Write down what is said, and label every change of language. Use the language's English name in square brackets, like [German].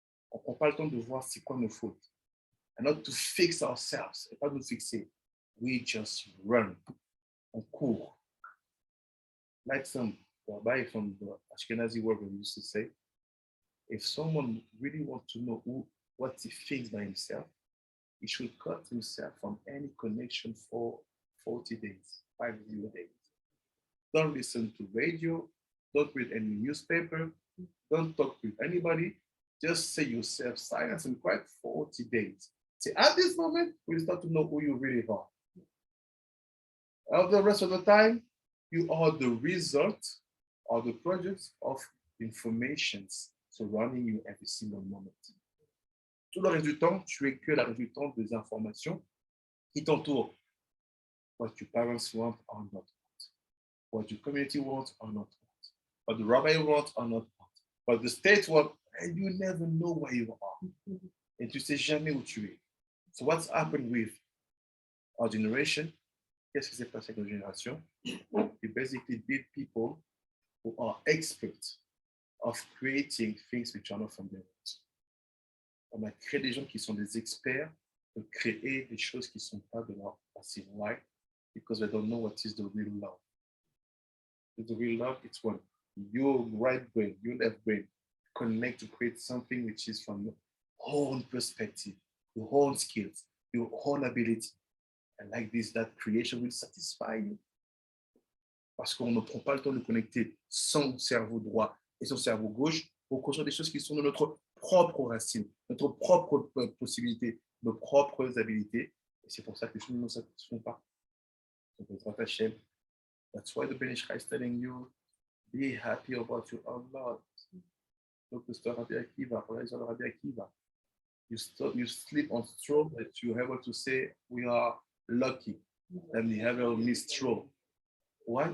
[French] On ne prend pas le temps de voir c'est quoi nos fautes. [English] And not to fix ourselves, [French] et pas nous fixer. [English] We just run. [French] On court. [English] Like some rabbi from the Ashkenazi world used to say, if someone really wants to know what he thinks by himself, he should cut himself from any connection for 40 days, 50 days. Don't listen to radio, don't read any newspaper, don't talk with anybody, just say yourself silence and quiet 40 days. See, at this moment, we start to know who you really are. Of the rest of the time, you are the result or the product of informations surrounding you every single moment. [French] Tout le reste du temps, tu es que la résultante des informations qui t'entourent. [English] What your parents want or not want. What your community wants or not want. What the rabbi wants or not want. What the state wants, and you never know where you are. [French] Et tu sais jamais où tu es. [English] So what's happened with our generation? [French] Qu'est-ce qui s'est passé avec notre génération? [English] We basically build people who are experts of creating things which are not from their roots. [French] On a créé des gens qui sont des experts de créer des choses qui ne sont pas de leur racine. [English] Why? Because they don't know what is the real love. The real love, it's when your right brain, your left brain connect to create something which is from your own perspective, your own skills, your own ability. And like this, that creation will satisfy you. [French] Parce qu'on ne prend pas le temps de connecter son cerveau droit et son cerveau gauche pour construire des choses qui sont de notre propre racine, notre propre possibilité, nos propres habilités. Et c'est pour ça que les choses ne nous satisfont pas. [English] That's why the Ben Ish Chai is telling you, be happy about your own Lord. Look to Rabbi Akiva, Rabbi Akiva. You sleep on straw that you're able to say, we are lucky that we have a missed straw. Why?